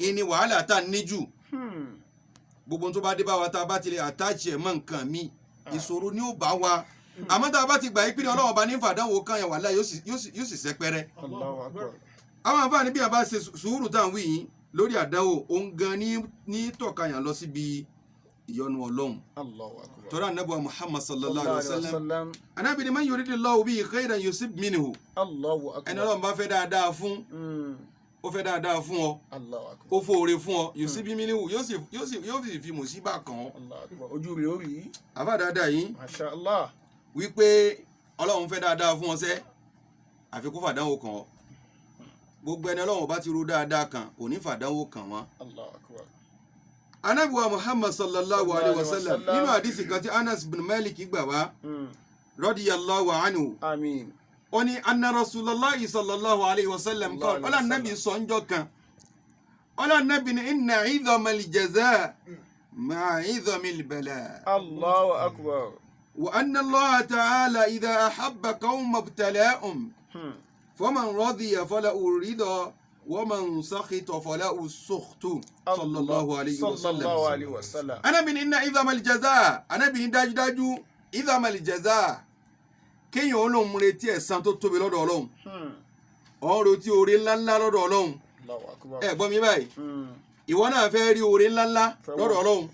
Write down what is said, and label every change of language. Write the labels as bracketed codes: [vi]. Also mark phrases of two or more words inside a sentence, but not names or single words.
[yo] ìní wàhálà tá ní jù gbogbo tó bá dé bá wa tá a bá ti lè àtàchì ẹ̀ mọ́ nǹkan mi ìṣòro ni ó bá wa àmọ́ tá a bá ti gbà yí pé ọlọ́run ọba ní fàdánwò kányàn wàhálà yóò sì sẹ́pẹ́rẹ́. [ar] الله أكبر. [yo] àwọn àǹfààní bí a bá ṣe sùúrù tá à ń wí yìí lórí àdánwò òun gan ní tọ̀kayàn lọ síbi ìyọ́nú ọlọ́run. [ar] الله أكبر. [yo] tọ́lá anábọ̀ [ar] Muhammad صلى الله عليه وسلم sallam. [yo] anábì ni [ar] من يرد الله به خيرا يصب منه الله أكبر. [yo] ẹni ọlọ́run bá fẹ́ dáadáa fún ó fẹ́ dáadáa fún ọ [ar] الله أكبر. [yo] ó fòore fún ọ [ar] يصب منه [yo] yóò sì fi mùsíbà kàn ọ́. [ar] الله أكبر. [yo] ojú rẹ̀ ó rí. àfà dáadáa yìí [ar] ما شاء الله. [yo] wípé ọlọ́run fẹ́ dáadáa fún ọ sẹ́ àfi kó fàdánwò kàn ọ́ gbogbo ẹni ọlọ́run bá ti ro dáadáa kan kò ní fàdánwò kàn wọ́n. [ar] الله أكبر. [yo] Ànábì wa Muhammad [ar] صلى الله عليه وسلم [yo] nínú àdìsí kan tí Anas bin Malik gbà wá [ar] رضي الله عنه Àmín. [yo] ó ní [ar] أن رسول الله صلى الله عليه وسلم قال [yo] ọlá nàbì sọ́njọ́ kan ọlá nàbì ní [ar] إن عظم الجزاء مع عظم البلاء. الله أكبر. وأن الله تعالى إذا أحب قوما ابتلاهم فمن رضي فله الرضا ومن سخط فله السخط صلى الله عليه وسلم. صلى الله عليه وسلم. [yo] Ànábì ní [ar] إن عظم الجزاء [yo] Ànábì ní dájúdájú [ar] عظم الجزاء [yo] kéèyàn olóhùn retí ẹ̀san tó tóbi lọ́dọ̀ ọlọ́run ọ̀hún retí oore ńláńlá lọ́dọ̀ ọlọ́run [ar] الله أكبر. [yo] ẹ gbọ́ mi báyìí ìwọ náà fẹ́ rí oore ńláńlá lọ́dọ̀ ọlọ́run